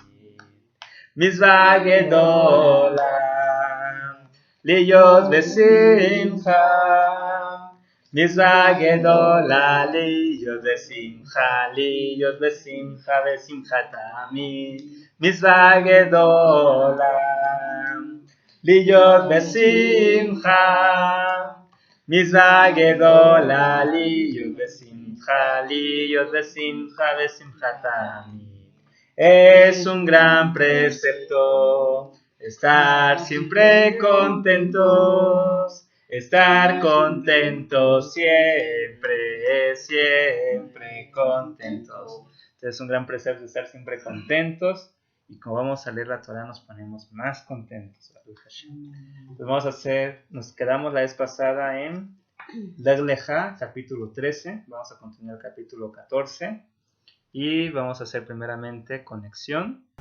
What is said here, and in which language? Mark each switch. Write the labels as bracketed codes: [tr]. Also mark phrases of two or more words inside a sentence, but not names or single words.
[he] מצווה גדולה להיות בשמחה, מצווה גדולה להיות בשמחה, להיות בשמחה ושמחת תמיד. מצווה גדולה להיות בשמחה, מצווה גדולה להיות בשמחה, להיות בשמחה ושמחת תמיד. [es] Es un gran precepto estar siempre contentos, estar contentos siempre, siempre contentos. Es un gran precepto estar siempre contentos, y como vamos a leer la Torah nos ponemos más contentos. Entonces vamos a hacer, nos quedamos la vez pasada en Lech Lecha, capítulo 13, vamos a continuar el capítulo 14. Y vamos a hacer primeramente conexión.